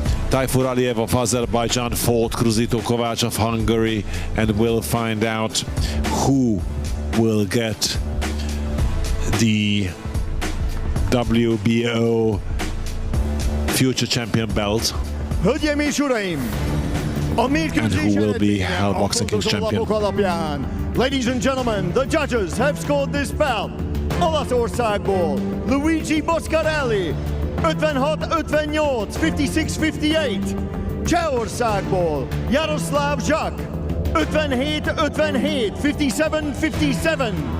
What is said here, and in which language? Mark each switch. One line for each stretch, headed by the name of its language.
English: Tayfur Aliyev of Azerbaijan fought Kruzító Kovács of Hungary, and we'll find out who will get the WBO future champion belt.
Hungarian: Hölgyeim és uraim! A mérkőzés eredménye a pontozólapok alapján.
English: Ladies and gentlemen, the judges have scored this bout.
Hungarian: Olaszországból Luigi Boscarelli 56-58, 56-58. Csehországból Jaroszláv Zsak 57-57, 57-57.